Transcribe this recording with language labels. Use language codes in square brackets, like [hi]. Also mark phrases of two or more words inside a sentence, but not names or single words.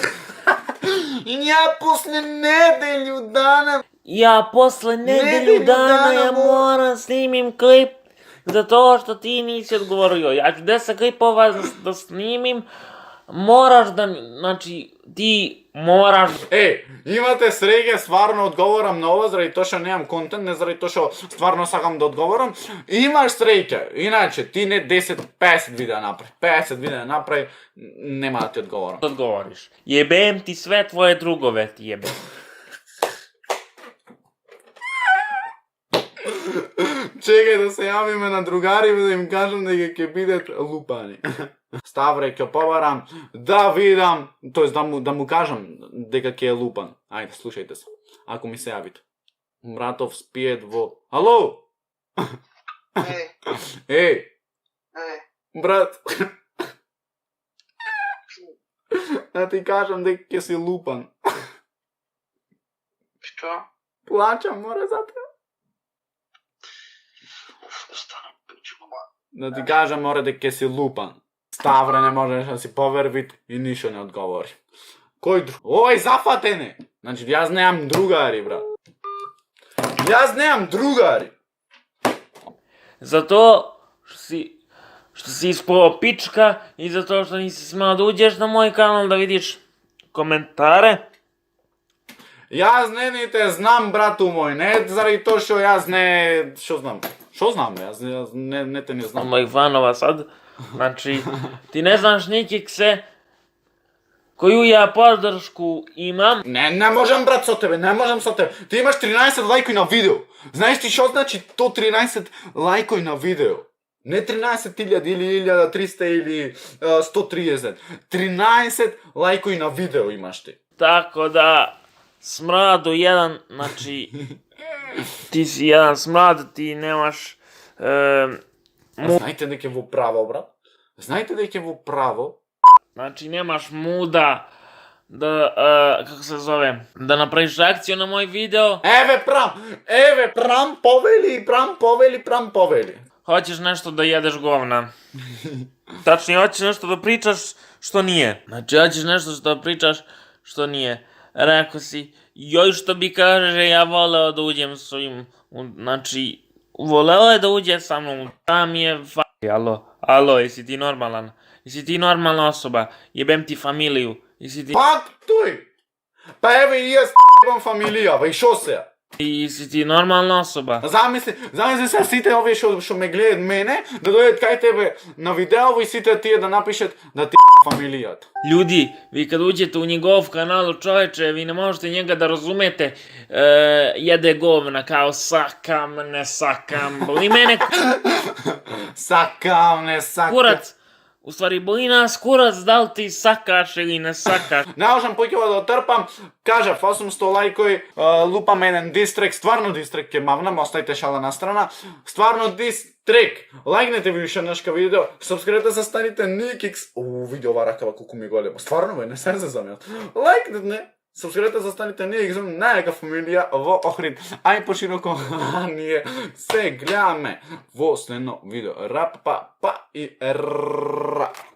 [sr] Ja posle nedelju dana... Ja posle nedelju dana ja moram snimim klip. Zato što ti nisi odgovorio. Ja ću 10 klipova da snimim. moraš da, znači, ti moraš [mk] Ej, imate среќа, стварно одговорам на ова, заради тоа што немам контент, не заради тоа што стварно сакам да одговорам. Имаш среќа, иначе ти не 10, 50 видеа направи, 50 видеа направи, нема да ти одговорам. [sr] odgovoriš. Jebem ti sve tvoje drugove, ti jebem. [mk] Чекај да се јавиме на другариве да им кажам дека ќе бидат лупани. Ставре, ќе побарам да видам, тоест да му кажам дека ќе е лупан. Ајде, слушајте се. Ако ми се јавите. Мратов спиет во... Ало? Ej, Еј, ej, брат. Да ти кажам дека ќе си лупан. [sr] što? [mk] Плачам, море за те. [sr] Stvarno, pičku ma. [mk] Да ти кажам, море дека ќе си лупан. Ставре не можеш да си поверви и ништо не одговори. Кој друг? Овај зафатен е. Значи, јас немам другари, брат. Јас немам другари. [sr] Zato što si ispao pička i zato što nisi smeo da uđeš na moj kanal da vidiš komentare. [mk] Јас не те знам, брату мој, не заради тоа што јас не... Што знам? Што знам, јас не те не [sr] Od [mk] знам. [sr] mojih fanova sad. Znači, ti ne znaš nikikse koju ja podršku imam. [mk] Не можам, брат, со тебе, не можам со тебе. Ти имаш 13 лајкови на видео. Знаеш ти што значи то 13 лајкови на видео? Не 13.000 или 1300 или 130. 13 лајкови на видео имаш ти. [sr] Tako da, smradu jedan, znači, ti si jedan smrad, ti nemaš... [mk] Знаете дека е во право, брат? Знаете дека е во право? [sr] Znači, nemaš muda da, kako se zove, da napraviš reakciju na moj video. [mk] Еве, прам повели. [sr] Hoćeš nešto da jedeš govna. Tačnije, hoćeš nešto da pričaš što nije. Znači, hoćeš nešto što da pričaš što nije. Rekao si, joj što bi kaže, ja voleo da uđem s ovim, znači, voleo je da uđe sa mnom, tam je alo, jesi ti normalan? Jesi ti normalna osoba? Jebem ti familiju. Jesi ti... [mk] Пак тој. Па еве и јас имам фамилија, и шо се? [sr] Jesi ti normalna osoba? [mk] Замисли се сите овие што ме гледат мене, да дојдат кај тебе на видео и сите тие да напишат да ти фамилијата. [sr] Ljudi, vi kad uđete u njegov kanal, čoveče, vi ne možete njega da razumete, jede govna, kao [mk] сакам, не сакам, [sr] boli mene [mk] Сакам, не сакам. [sr] kurac, u stvari boli nas kurac, da li ti sakaš ili [mk] не сакаш. Не можам поќе да отрпам, кажав 800 лајкови, лупам еден дистрек, стварно дистрек ќе мавнам, оставите шала на страна, стварно дистрек, лајкнете ви уште еднашка видео, сабскрибете се станите Никикс, види ова ракава колку ми голема, стварно бе, не се замјат, лајкнете, сабскрибете се станите Никикс, најака фамилија во Охрид, ај пошироко, ние се гледаме во следно видео, рап, па и ра.